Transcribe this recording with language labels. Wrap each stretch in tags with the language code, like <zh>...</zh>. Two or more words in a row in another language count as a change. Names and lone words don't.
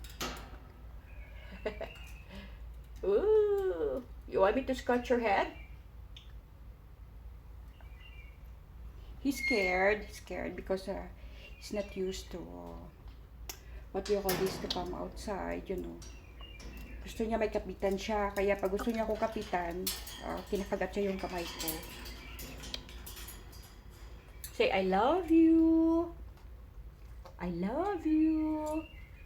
<en>Ooh, you want me to scratch your head? He's scared because he's not used to what do you call this, to come outside.</en> <tl>Gusto niya may kapitan siya, kaya pag gusto niya akong kapitan, kinakagat siya yung kamay ko.</tl> <en>Say, I love you. I love you.</en>